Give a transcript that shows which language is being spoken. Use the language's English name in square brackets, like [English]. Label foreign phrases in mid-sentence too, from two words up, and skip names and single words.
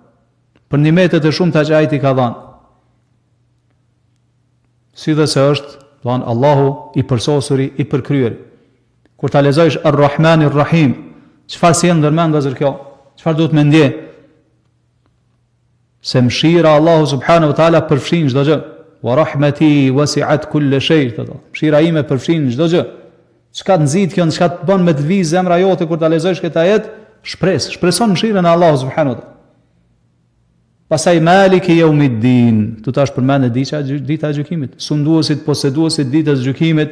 [Albanian] Për nimetet e shumta që ai ti ka dhënë. Si dhe se është, thonë Allahu i përsosuri, i përkryer. Kur ta lexosh [Arabic] الرحمن الرحيم, [Albanian] çfarë sjell ndërmend vëzër kjo? Çfarë duhet me ndje? Se mëshira Allahu [Arabic] سبحانه وتعالى [Albanian] përfshin çdo gjë. [Arabic] ورحمتي وسعت كل شيء. [Albanian] Mëshira ime përfshin çdo gjë. Çka të nxit kjo, çka të bën me të lviz zemra jote kur ta lexosh këtë ajet? Shpreson mëshirën e Allahut [Arabic] سبحانه وتعالى. [Albanian] Pastaj [Arabic] مالك يوم الدين, [Albanian] tu tash përmendet dita e gjykimit, sunduesit, poseduesit ditës së gjykimit.